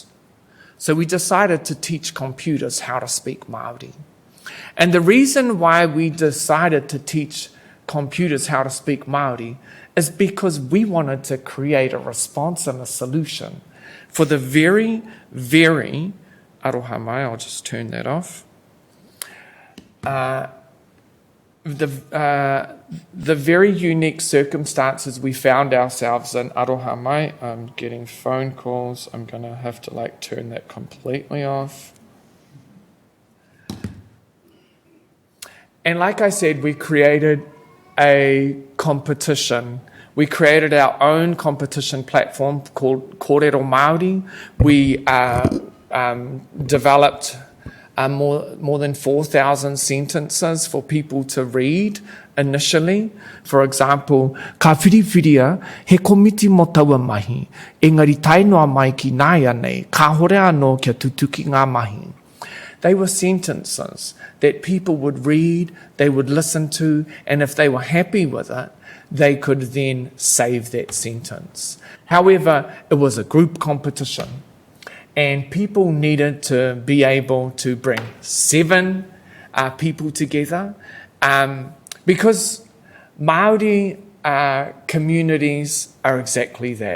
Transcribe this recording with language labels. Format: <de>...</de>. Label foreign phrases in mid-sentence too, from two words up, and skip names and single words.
<en>So we decided to teach computers how to speak Māori. And the reason why we decided to teach computers how to speak Māori is because we wanted to create a response and a solution for the very, very</en> <mi>aroha mai,</mi> <en>I'll just turn that off. The very unique circumstances we found ourselves in</en> <mi>aroha mai.</mi> <en>I'm getting phone calls. I'm going to have to turn that completely off. And like I said, we created a competition. We created our own competition platform called Kōrero Māori. We developed more than 4,000 sentences for people to read initially. For example,</en> <mi>ka whiriwhiria he komiti mo taua mahi, engari tainoa mai ki nāia nei, ka hore anō kia tutuki ngā mahi.</mi> <en>They were sentences that people would read, they would listen to, and if they were happy with it, they could then save that sentence. However, it was a group competition, and people needed to be able to bring 7 people together because Māori communities are exactly that.</en>